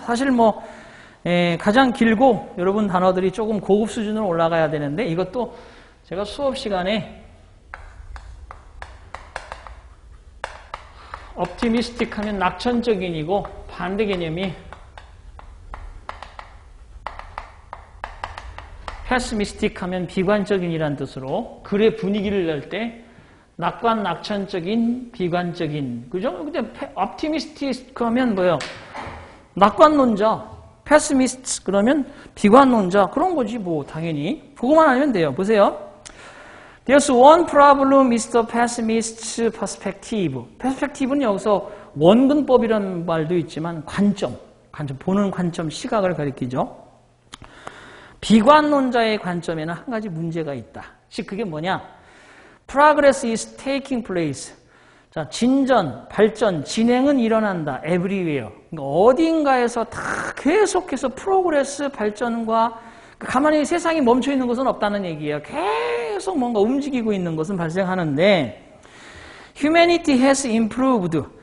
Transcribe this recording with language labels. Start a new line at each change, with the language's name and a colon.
Korean: 사실 뭐 가장 길고 여러분 단어들이 조금 고급 수준으로 올라가야 되는데 이것도 제가 수업 시간에 optimistic 하면 낙천적인이고 반대 개념이 pessimistic 하면 비관적인이라는 뜻으로 글의 분위기를 낼 때 낙관, 낙천적인, 비관적인, 그죠? 근데 optimistic 하면 뭐예요? 낙관론자, pessimist 그러면 비관론자 그런 거지 뭐 당연히 그거만 알면 돼요. 보세요.
English: There's one problem is the pessimist's perspective.
Korean: perspective는 여기서 원근법이라는 말도 있지만 관점, 보는 관점, 시각을 가리키죠. 비관론자의 관점에는 한 가지 문제가 있다. 즉 그게 뭐냐?
English: Progress is taking place.
Korean: 자, 진전, 발전, 진행은 일어난다.
English: Everywhere.
Korean: 그러니까 어딘가에서 다 계속해서 프로그레스, 발전과 가만히 세상이 멈춰 있는 것은 없다는 얘기예요. 계속 뭔가 움직이고 있는 것은 발생하는데
English: Humanity has improved.